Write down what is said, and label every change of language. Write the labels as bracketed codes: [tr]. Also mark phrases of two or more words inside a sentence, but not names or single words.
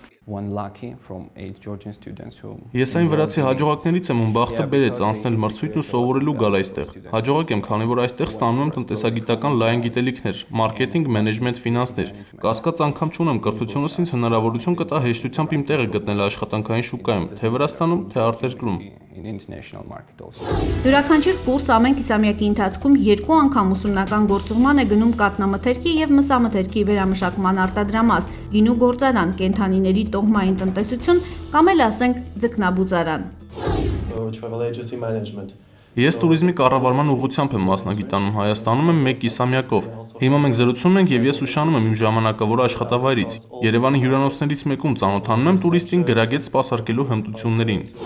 [hy] Ես այն վրացի հաջողակներից եմ, ում բախտը բերեց անցնել մրցույթն ու սովորելու գալ այստեղ։ Հաջողակ եմ, քանի որ այստեղ ստանում եմ տնտեսագիտական լայն գիտելիքներ, մարքեթինգ, մենեջմենտ, ֆինանսներ։ Կասկած անգամ չունեմ, կրթությունս ինձ հնարավորություն կտա հեշտությամբ իմ տեղը գտնել աշխատանքային շուկայում, թե Վրաստանում, թե արտերկրում։ [en] in international market also. [hy] Յուրաքանչյուր կուրս ամեն կիսամյակի ընթացքում 2 անգամ ուսումնական գործուղման է գնում կաթնամթերքի եւ մսամթերքի վերամշակման արտադրամաս, գինու գործարան, կենդանիների տոհմային տնտեսություն կամ էլ ասենք ձկնաբուծարան։ Ես տուրիզմի կառավարման ուղղությամբ եմ մասնագիտանում Հայաստանում եմ 1 կիսամյակով։ Հիմա մենք զրուցում ենք եւ ես ուշանում եմ իմ ժամանակավոր աշխատավայրից։ Երևանի հյուրանոցներից մեկում ծանոթանում եմ տուրիստին գրագետ սպասարկելու հմտություններին։